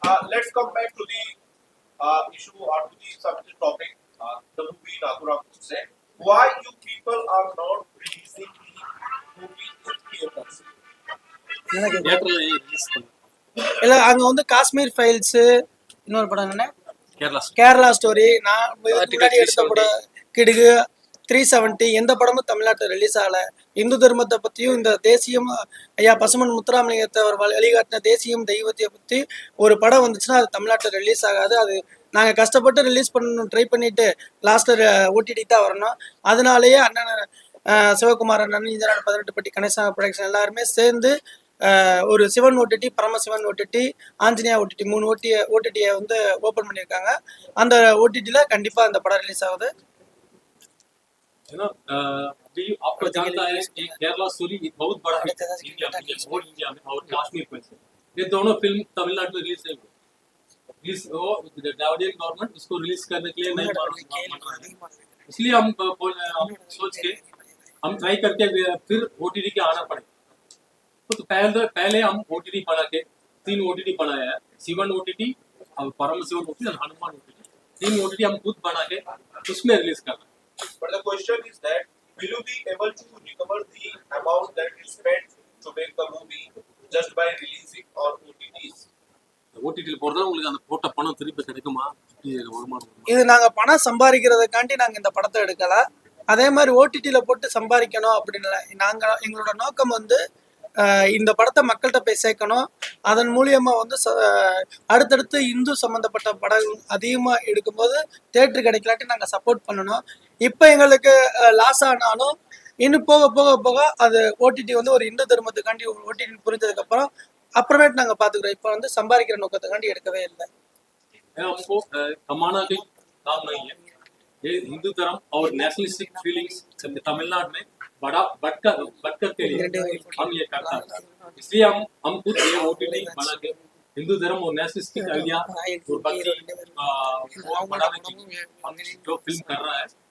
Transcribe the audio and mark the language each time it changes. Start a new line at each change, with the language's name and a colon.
English: Let's come back to the issue or to the subject topic. The movie Nathuram Godse. Why you people are not releasing the movie in theaters?
Tamil: தியேட்டர்ல release பண்ணு, இல்ல அங்க வந்து Kashmir files, இன்னொரு படம் என்ன Kerala Kerala story, நான் முன்னாடி எடுத்த படம் கிடுகு 370, எந்த படமும் தமிழ்நாட்டில் ரிலீஸ் ஆகல. இந்து தர்மத்தை பத்தியும் இந்த தேசியம் ஐயா பசுமன் முத்துராமலிங்கத்தை அவர் வழிகாட்டின தேசியம் தெய்வத்தை பத்தி ஒரு படம் வந்துச்சுன்னா அது தமிழ்நாட்டில் ரிலீஸ் ஆகாது. அது நாங்கள் கஷ்டப்பட்டு ரிலீஸ் பண்ணணும் ட்ரை பண்ணிட்டு லாஸ்ட்டில் OTT தான் வரணும். அதனாலேயே அண்ணன் சிவகுமார் அண்ணன், ஈஞ்சநாடு 18 பட்டி கணேஷ்நாக ப்ரொடக்ஷன் எல்லாருமே சேர்ந்து ஒரு Sivan OTT, Paramasivan OTT, Anjaneya OTT 3 OTT வந்து ஓப்பன் பண்ணியிருக்காங்க. அந்த OTTல கண்டிப்பாக அந்த படம் ரிலீஸ் ஆகுது.
Hindi: है ना। अभी आपको जानता है कि केरला स्टोरी बहुत बड़ा है इंडिया में और कश्मीर में से, ये दोनों फिल्म तमिलनाडु में रिलीज नहीं हुई, रिलीज वो द्राविडियन गवर्नमेंट उसको रिलीज करने के लिए नहीं मान रहा है, इसलिए हम सोच के हम ट्राई करके फिर OTT के आना पड़े। तो पहले हम OTT बना के 3 OTT बनाया है, शिवन OTT और परम शिवन OTT और हनुमान OTT, 3 OTT हम खुद बना के उसमें रिलीज करना है।
English: But the question is that will you be able to recover the amount that you spent to make the movie just by releasing on OTTs?
Tamil: ஓடிடியில் போறதா உங்களுக்கு அந்த போட்ட பணம் திருப்பி கிடைக்குமா, வருமானம்? இது நாங்கள் பணம் சம்பாதிக்கிறதுக்காண்டி நாங்கள் இந்த படத்தை எடுக்கல. அதே மாதிரி OTTல போட்டு சம்பாதிக்கணும் அப்படின்னு நாங்கள் எங்களோட நோக்கம் வந்து இந்த படத்தை மக்கள்கிட்ட போய் சேர்க்கணும். அதன் மூலியமா வந்து அடுத்தடுத்து இந்து சம்பந்தப்பட்ட படம் அதிகமாக எடுக்கும்போது தேட்டர் கிடைக்கலாட்டி நாங்கள் சப்போர்ட் பண்ணணும். இப்போ எங்களுக்கு லாஸ் ஆனாலும் இன்னும் போக போக போக அது OTT வந்து ஒரு இந்து தர்மத்துக்காண்டி ஒரு OTT புரிஞ்சதுக்கப்புறம் அப்புறமேட்டு நாங்கள் பார்த்துக்கிறோம். இப்போ வந்து சம்பாதிக்கிற நோக்கத்துக்காண்டி எடுக்கவே இல்லை.
Hindi: हमको कमाना भी काम नहीं है, ये हिंदू धर्म और नेशनलिस्टिक फीलिंग्स तमिलनाडु में बढ़कर के लिए हम ये करता है, इसलिए हम खुद ये OTT बना के हिंदू धर्म और नेशनलिस्टिक आइडिया और भक्ति बढ़ाने की हम जो फिल्म कर रहा है।